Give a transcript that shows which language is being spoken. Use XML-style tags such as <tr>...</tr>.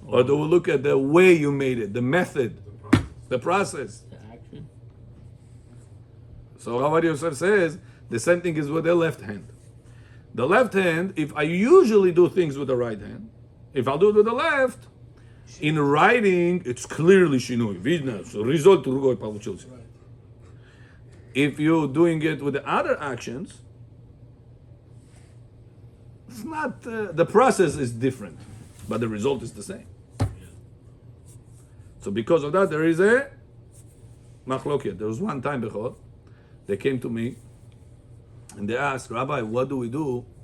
<en>or do we look at the way you made it, the method, the process? The action. So Rabbi Yosef says the same thing is with the left hand. The left hand, if I usually do things with the right hand, if I do it with the left, in writing, it's clearly shinui.</en> <ru>Видно,</ru> <en>so result</en> <ru>другой получился.</ru> <en>If you're doing it with the other actions, it's not, the process is different, but the result is the same. So because of that, there is a machloket. There was one time, Bechor, they came to me and they asked, Rabbi, what do we do?</en>